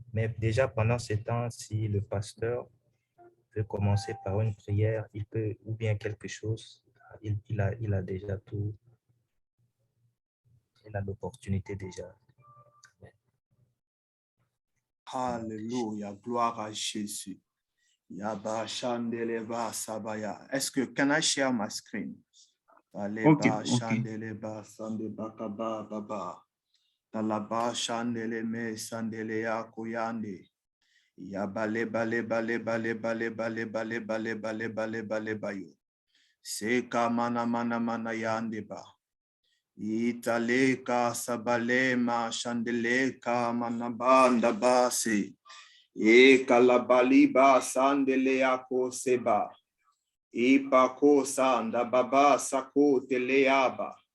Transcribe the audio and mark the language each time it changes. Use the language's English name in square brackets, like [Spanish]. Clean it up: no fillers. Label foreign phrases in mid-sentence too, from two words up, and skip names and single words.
[French] Mais déjà, pendant ce temps, si le pasteur veut commencer par une prière, il peut, ou bien quelque chose, il a déjà tout. Il a l'opportunité déjà. Alléluia, gloire à Jésus. Yaba Shandeleba Sabaya. Est-ce que [English] can I share my screen? Aleba Shandeleba Sandeba Kaba Baba. Talaba Shandele Me Sandelea Koyande. Yabale bale bale bale bale bale bale bale bale bale bale bayo. Seka mana mana mana yandeba. Italeka sabalema shandeleka manabanda base. E kalabaliba sandeleako seba. Ipako sanda baba sako teleaba.